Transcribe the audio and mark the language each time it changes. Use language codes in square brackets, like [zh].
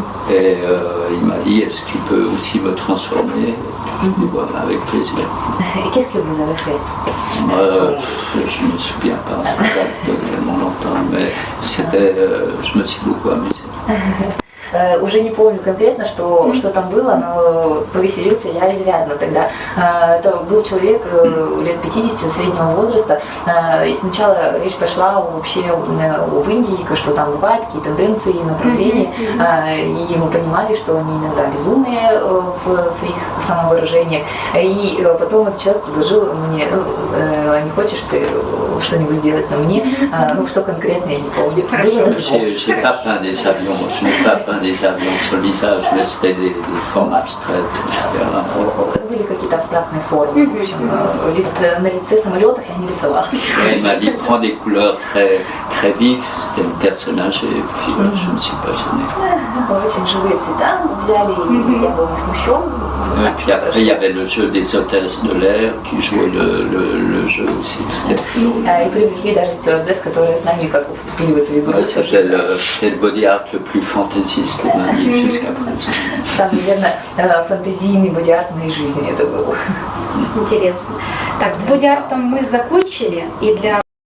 [fr] Et il m'a dit, est-ce que tu peux aussi me transformer? Voilà, avec plaisir. Et qu'est-ce que vous avez fait? Je ne me souviens pas, ça date tellement longtemps, mais c'était, je me suis beaucoup amusé. [ru] Уже не помню конкретно, что там было, но повеселился я изрядно тогда. Это был человек лет 50, среднего возраста, и сначала речь пошла вообще в Индии, что там бывают какие тенденции, направления, и мы понимали, что они иногда безумные в своих самовыражениях. И потом этот человек предложил мне, не хочешь ты что-нибудь сделать на мне, ну что конкретно я не помню. [fr] J'ai pas peint des avions, je n'ai pas peint des avions sur le visage, mais c'était des formes abstraites, etc. [ru] Были какие-то абстрактные формы, в общем, на лице самолетах я не рисовала. [fr] Il m'a dit, prends des couleurs très, très vives, c'était une personne âgée, et puis je ne me suis pas gêné. [ru] Очень живые цвета взяли, и я был не смущен. [fr] Et puis après, il y avait le jeu des hôtesses de l'air qui jouaient le jeu aussi. [ru] И привлекли даже стюардесс, которые с нами как бы вступили в эту игру. [fr] C'était le body art le plus fantaisiste de ma vie jusqu'à présent. [ru] Самый, наверное, фантазийный боди-арт в моей жизни это был. Интересно. Так, с боди-артом мы закончили, и для